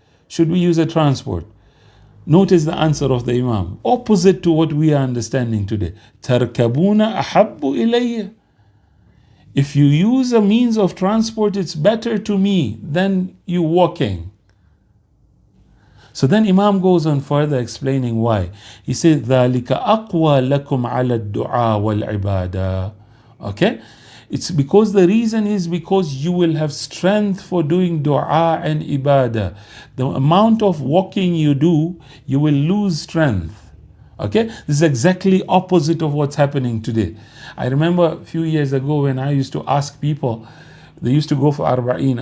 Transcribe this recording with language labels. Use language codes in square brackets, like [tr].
[en] Should we use a transport? Notice the answer of the Imam, opposite to what we are understanding today. [ar] Tarkabuna ahabbu ilayya. [en] If you use a means of transport, it's better to me than you walking. So then Imam goes on further explaining why. He says, [ar] ذَلِكَ أَقْوَى لَكُمْ عَلَى الدُّعَاء وَالْعِبَادَةِ. [en] Okay? It's because the reason is because you will have strength for doing dua and ibadah. The amount of walking you do, you will lose strength. Okay? This is exactly opposite of what's happening today. I remember a few years ago when I used to ask people, they used to go for arba'een.